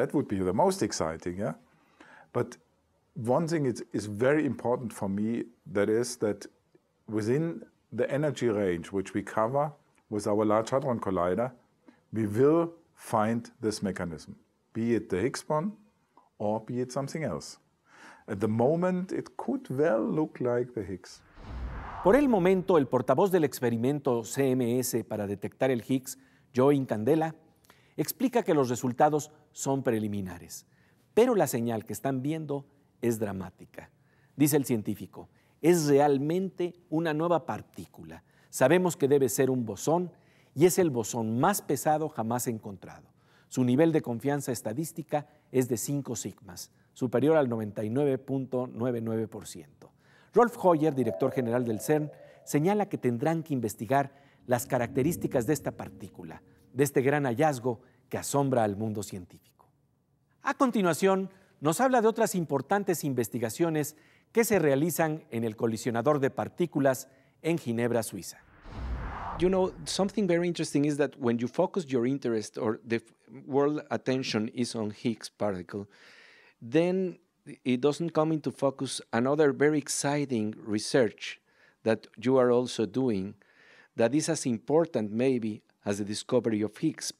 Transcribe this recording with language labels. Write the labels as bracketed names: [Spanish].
[English] That would be the most exciting, yeah. But one thing is very important for me, that is that within the energy range which we cover with our Large Hadron Collider, we will find this mechanism, be it the Higgs boson or be it something else. At the moment, it could well look like the Higgs. [Spanish] Por el momento, el portavoz del experimento CMS para detectar el Higgs, Joe Incandela, explica que los resultados son preliminares, pero la señal que están viendo es dramática. Dice el científico, es realmente una nueva partícula. Sabemos que debe ser un bosón y es el bosón más pesado jamás encontrado. Su nivel de confianza estadística es de 5 sigmas, superior al 99.99%. Rolf Hoyer, director general del CERN, señala que tendrán que investigar las características de esta partícula, de este gran hallazgo que asombra al mundo científico. A continuación, nos habla de otras importantes investigaciones que se realizan en el colisionador de partículas en Ginebra, Suiza. [English] You know, something very interesting is that when you focus your interest or the world attention is on Higgs particle, then it doesn't come into focus another very exciting research that you are also doing that is as important maybe as the discovery of Higgs.